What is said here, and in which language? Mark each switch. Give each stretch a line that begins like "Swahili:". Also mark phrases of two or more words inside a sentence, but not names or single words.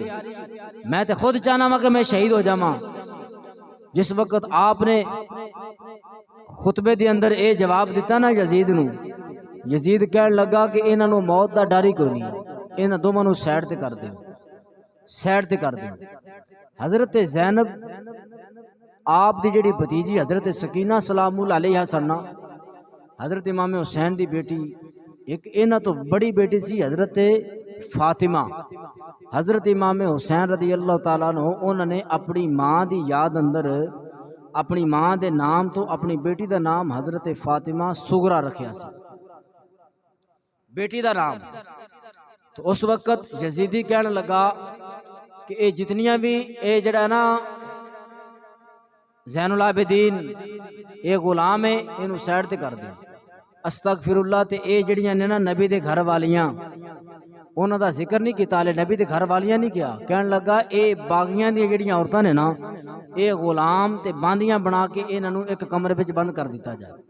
Punjabi: میں تو خود چاہنا وا کہ میں شہید ہو جاواں۔ جس وقت آپ نے خطبے دے اندر یہ جواب دتا نا یزید نوں، یزید کہن لگا کہ انہاں نوں موت دا ڈر ہی کوئی نہیں، انہاں دوواں نوں سائیڈ تے کر دے، سائیڈ تے کر دے. حضرت زینب آپ دی جہڑی بھتیجی حضرت سکینہ
Arabic: سلام الله عليها
Punjabi: سنا، حضرت امام حسین دی بیٹی، اک انہاں تو بڑی بیٹی سی حضرت فاطمہ.
Urdu: حضرت امام حسین
Arabic: رضي الله تعالى عنه
Urdu: انہوں نے اپنی ماں کی یاد اندر اپنی ماں کے نام تو اپنی بیٹی کا نام حضرت فاطمہ صغریٰ
Punjabi: رکھیا سی,
Urdu: بیٹی کا نام. تو اس وقت یزیدی کہنے لگا کہ یہ
Punjabi: جتنیاں بھی یہ جڑا نا
Urdu: زین العابدین یہ غلام ہے,
Punjabi: انوں سائیڈ تے کر دے. अस्तगफिरुल्लाह। تے یہ جڑیاں نے نا نبی دے گھر والیاں، انہاں دا ذکر نہیں کیا، ہالے نبی دے گھر والیاں نہیں کیا. کہن لگا یہ باغیاں دی جڑیاں عورتاں نے نا، یہ غلام تے باندیاں بنا کے انہاں نوں اک کمرے وچ بند کر دتا جائے.